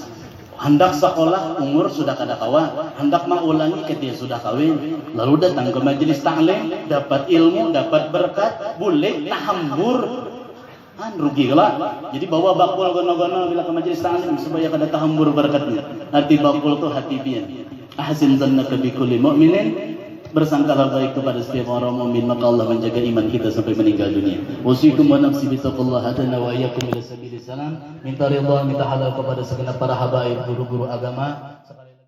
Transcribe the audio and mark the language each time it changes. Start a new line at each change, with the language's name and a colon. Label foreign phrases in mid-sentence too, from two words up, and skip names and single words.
Banjar: Hendak sekolah, umur sudah kada kawan. Hendak maulangi ketika sudah kawin. Lalu datang ke majelis ta'lim, dapat ilmu, dapat berkat, boleh tahambur. rugi lah. Jadi bawa bakul gono-gono bila ke majelis ta'lim supaya kada tahambur barakatnya. Arti bakul tu hati pian.
Arabic: أحسن ظنك بكل المؤمنين.
Indonesian: Bersangkalah baik kepada setiap orang mukmin, maka Allah menjaga iman kita sampai meninggal dunia.
Arabic: وأوصيكم ونفسي بتقوى الله هدانا وإياكم إلى سبيل السلام.
Indonesian: Minta ridha, minta halal kepada segenap para habaib, guru-guru agama.